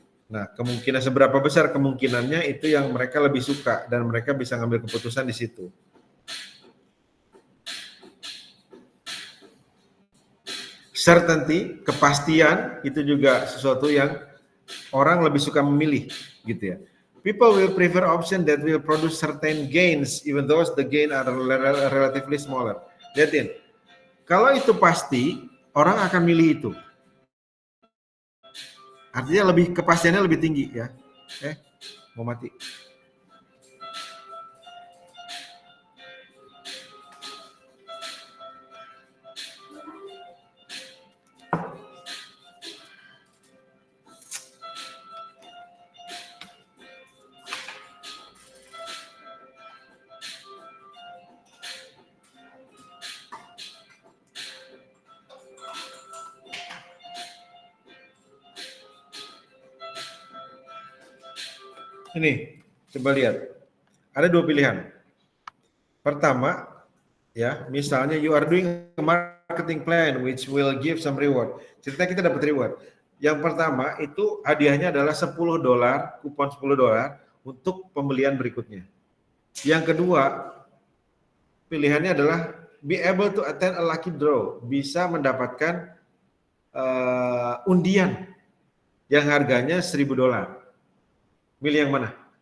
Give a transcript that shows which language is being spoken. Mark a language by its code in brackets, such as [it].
[id] Nah, kemungkinan seberapa besar kemungkinannya itu yang mereka lebih suka dan mereka bisa ngambil keputusan di situ. Certainty, kepastian itu juga sesuatu yang orang lebih suka memilih, gitu ya. [en] People will prefer option that will produce certain gains, even though the gain are relatively smaller. [id] Lihatin, kalau itu pasti, orang akan milih itu. Artinya lebih kepastiannya lebih tinggi ya. Mau mati. Ini, coba lihat. Ada dua pilihan. Pertama, ya, misalnya [en] you are doing a marketing plan which will give some reward. [id] Ceritanya kita dapat reward. Yang pertama itu hadiahnya adalah $10, kupon $10 untuk pembelian berikutnya. Yang kedua, pilihannya adalah [en] be able to attend a lucky draw, [id] bisa mendapatkan undian yang harganya $1.000. Milih yang mana?